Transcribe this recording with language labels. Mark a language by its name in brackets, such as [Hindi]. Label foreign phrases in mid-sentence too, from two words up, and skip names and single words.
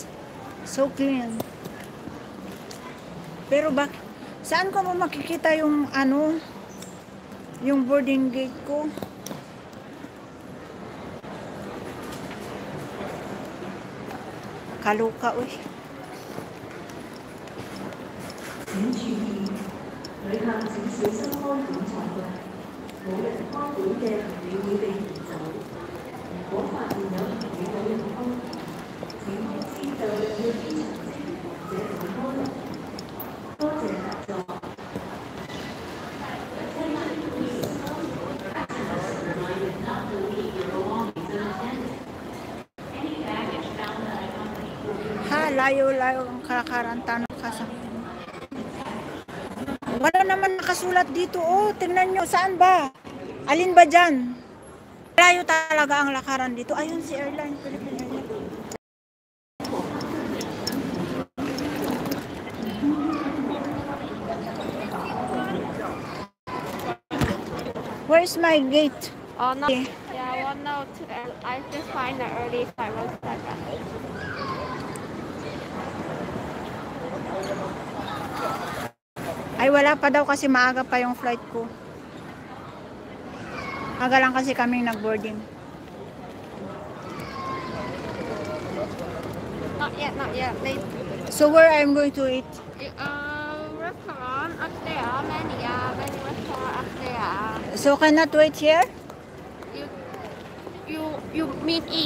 [English] So clean. [Filipino] Pero saan ko mo makikita yung ano, yung boarding gate ko? Kaluka, uy. [Cantonese] 請注意，旅客請小心開館藏櫃，冇人開館嘅行李會被移走。如果發現有行李冇人開，請通知就近嘅機場職員或者海關。多謝合作。 [Filipino] Ha, layo-layo ang kakaranta ng kasama. Wala naman nakasulat dito. Oh, tingnan nyo. Saan ba? Alin ba dyan? Layo talaga ang lakaran dito. Ayun si Airline, Philippine Airlines. [English] Where's my gate? Oh no. Okay. Yeah, 102. I just find the early flight was like that. [Filipino] Ay, wala pa daw kasi maaga pa yung flight ko. Aga lang kasi kaming nag-boarding. [English] Not yet, not yet. They So where I'm going to eat? restaurant up there, many restaurant up there. So cannot wait here? You mean eat?